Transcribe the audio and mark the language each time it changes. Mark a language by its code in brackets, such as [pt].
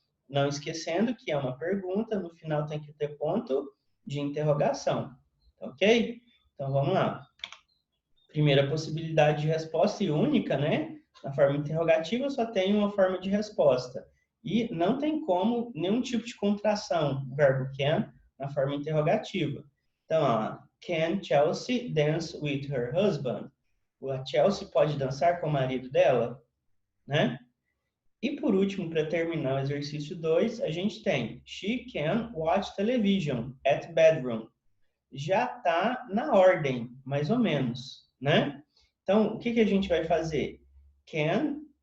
[pt] Não esquecendo que é uma pergunta, no final tem que ter ponto de interrogação. Ok? Então, vamos lá. Primeira possibilidade de resposta e única, né? Na forma interrogativa só tem uma forma de resposta. E não tem como nenhum tipo de contração, o verbo can, na forma interrogativa. Então, ó, [en] can Chelsea dance with her husband? [pt] A Chelsea pode dançar com o marido dela? Né? E por último, para terminar o exercício 2, a gente tem [en] she can watch television at bedroom. [pt] Já está na ordem, mais ou menos, né? Então, o que a gente vai fazer? Can